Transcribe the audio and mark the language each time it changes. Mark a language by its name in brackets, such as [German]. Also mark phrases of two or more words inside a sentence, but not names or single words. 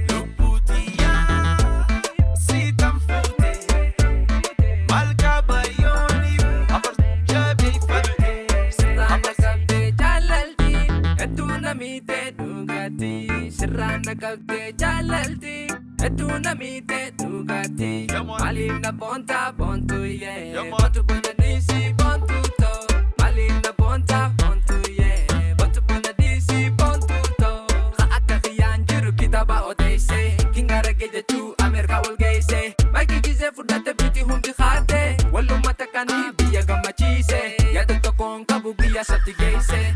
[Oromo] Lubbuu tiyyaa, si tan fuute. Malka bayyooni, afar jabeeffate. Sirraan na qabdee jaalalti, hedduu na miite dhugaatii. Sirraan na qabdee jaalalti, hedduu na miite dhugaatii. [English] Come on. [Oromo] Maaliif na boonta boontu yee? [English] Come on. [Oromo] Boontu boona dhiisi boontu too. Maaliif na boonta boontu yee? Boontu boona dhiisi boontu too. Ka akka kiyyaan jiru kitaaba odeesse. Kinga rage jechuu Ameerikaa ol geesse. Maayikii gisee fudhatte biti hundi kaate. Wal uummata kanii biyya gammachiise. Yaada tokkoon qabu biyya sabti geesse.